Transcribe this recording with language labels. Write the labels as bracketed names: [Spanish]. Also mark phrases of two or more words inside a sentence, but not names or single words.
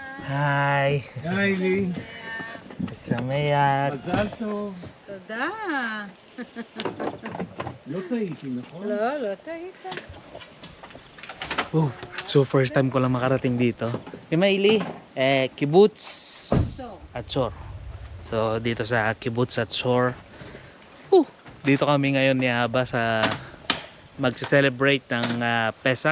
[Hebrew] היי. היי לי. שמח. מזל טוב. תודה. לא טעיתי, נכון? לא טעית. [Filipino] So [English] first time [Filipino] ko lang makarating dito. Imaili, Kibbutz Atzor. So dito sa Kibbutz Atzor. Dito kami ngayon ni Aba sa magse-celebrate ng Pesach.